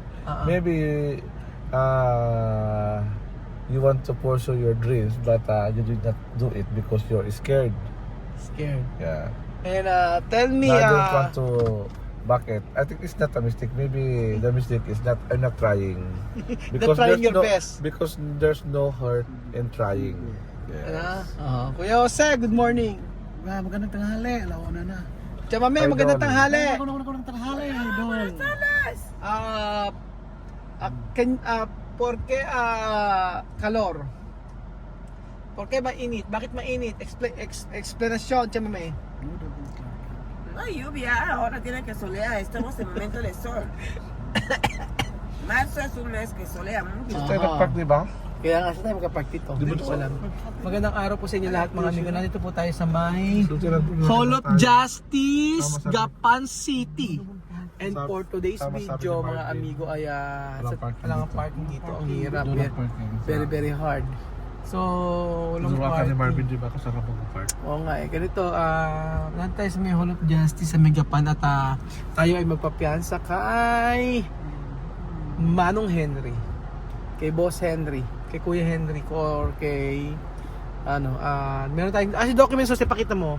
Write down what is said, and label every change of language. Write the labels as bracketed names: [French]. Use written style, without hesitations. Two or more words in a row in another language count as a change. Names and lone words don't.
[English] Maybe you want to pursue your dreams, but you did not do it because you're scared. Scared. Yeah. And tell me, I don't want to back it. I think it's not a mistake. Maybe the mistake is not I'm not trying. Not trying there's your best. Because there's no hurt in trying. Yes. Kuya Jose, good morning. [Filipino] Magandang tanghali, alauna na. Tiyan mami, magandang tanghali. Magandang tanghali, idol. [Spanish] ¿Por qué calor? ¿Por qué [Filipino] mainit? Bakit mainit? [English] Explanation, tiyan mami. [Spanish] No hay lluvia, ahora tiene que solear, estamos en momento de sol. Marzo es un mes que solea mucho. [Filipino] Tayo nagpark, di ba? Kaya nga sa tayo magka-park dito. Di ba Hindi ko ito? alam. Magandang araw po sa inyo lahat mga amigo. Nandito po tayo sa may Hall Hall of Justice, Tama, sabi. Gapan City. And Sabi- [English] for today's [Filipino] tama, sabi video ni mga Marvin. amigo ay Walang parking walang dito. parking dito. Ang hirap. Walang parking. [English] Very hard. So, [Filipino] walang Suruan ka ni parking. Marvin, di ba? Kung saan ka mag-park. Oo nga eh. Ganito, nandito tayo sa may Hall of Justice sa Megapan at tayo ay magpapiansa kay Manong Henry. Kay Boss Henry. Kay Kuya Henry or kay meron tayong si documents, so pakita mo.